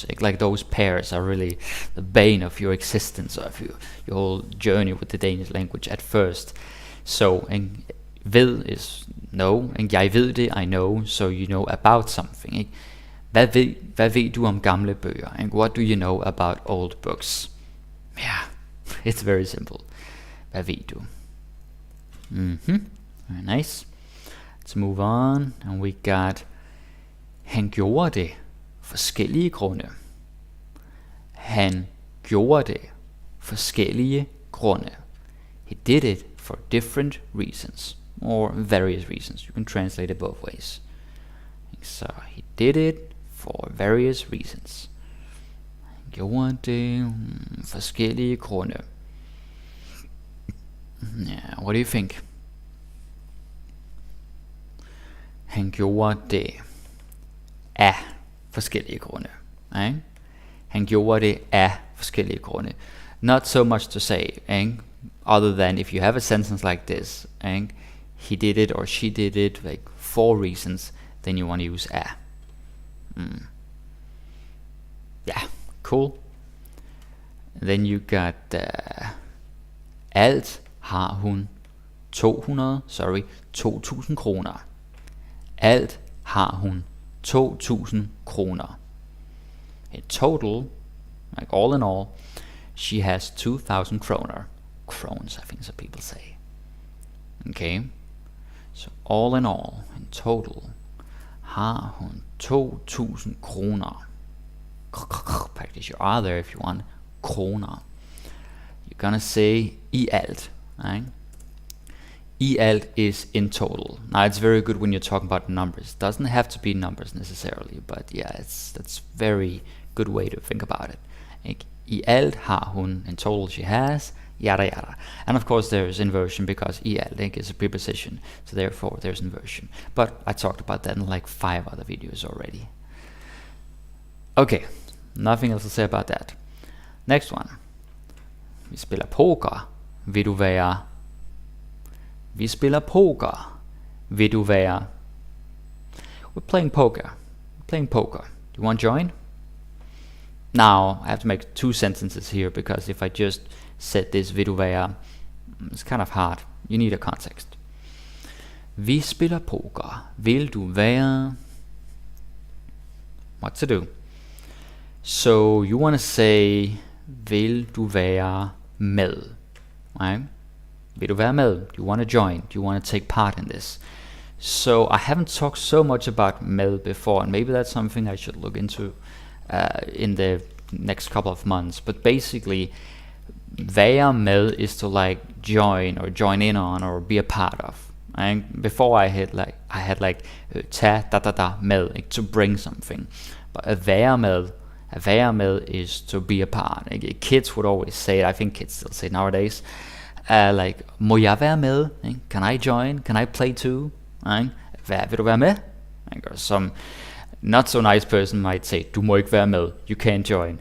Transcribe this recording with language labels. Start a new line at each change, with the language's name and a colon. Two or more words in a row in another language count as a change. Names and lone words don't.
English: Like those pairs are really the bane of your existence, of your whole journey with the Danish language at first. So, ved is know, and
Danish: jeg ved det,
English: I know, so you know about something.
Danish: Ikke? Hvad ved du om gamle bøger?
English: And what do you know about old books? Yeah, it's very simple.
Danish: Hvad ved du?
English: Very nice. Let's move on, and we got,
Danish: han gjorde det forskellige grunde. Han gjorde det forskellige grunde.
English: He did it for different reasons, or various reasons. You can translate it both ways. So he did it for various reasons.
Danish: Han gjorde det forskellige grunde.
English: Yeah, what do you think?
Danish: Han gjorde det af forskellige grunde. Ikke? Han gjorde det af forskellige grunde.
English: Not so much to say, ikke? Other than if you have a sentence like this, ikke? He did it or she did it, like for reasons, then you want to use a. Yeah, cool. Then you got
Danish: alt har hun 2.000 kroner. Alt har hun 2.000 kroner.
English: In total, like all in all, she has 2,000 kroner. Krones, I think some people say. Okay, so all in all, in total,
Danish: har hun 2.000 kroner.
English: Practice your R there if you want. Kroner. You're gonna say
Danish: i alt,
English: right?
Danish: I alt
English: is in total. Now it's very good when you're talking about numbers. Doesn't have to be numbers necessarily, but yeah, that's very good way to think about it.
Danish: Ikke? I alt har hun,
English: in total she has, yada yada. And of course there's inversion because link is a preposition, so therefore there's inversion. But I talked about that in like 5 other videos already. Okay, nothing else to say about that. Next one.
Danish: Vi spiller poker. Vil du være? Vi spiller poker. Vil du være?
English: We're playing poker. Do you want to join? Now I have to make 2 sentences here, because if I just said this
Danish: vil du være,
English: it's kind of hard. You need a context.
Danish: Vi spiller poker. Vil du være?
English: What to do? So you want to say
Danish: vil du være med? Right? Vil du være med?
English: Do you want to join? Do you want to take part in this? So I haven't talked so much about med before, and maybe that's something I should look into in the next couple of months. But basically,
Danish: være med
English: is to like join or join in on or be a part of. And before I had like
Danish: tage med,
English: like, to bring something. But a
Danish: være med
English: is to be a part. Like, kids would always say it. I think kids still say it nowadays. Like,
Danish: må jeg være med?
English: Can I join? Can I play too?
Danish: Vil du være med?
English: Or some not so nice person might say,
Danish: du må ikke være med,
English: you can't join.